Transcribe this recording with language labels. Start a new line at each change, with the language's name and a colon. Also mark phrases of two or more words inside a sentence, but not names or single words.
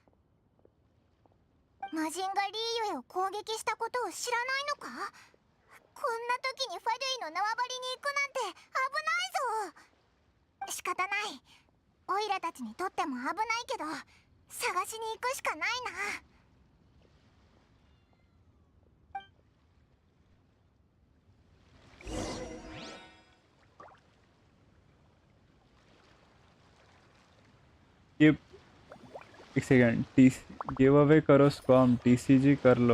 Japanese: 魔人がリーユエを攻撃したことを知らないのか。こんな時にファデュイの縄張りに行くなんて危ないぞ。仕方ない。オイラたちにとっても危ないけど探しに行くしかないな。
Hindi: ये एक सेकंड,
English: give away
Hindi: करो स्कॉम, टीसीजी कर लो।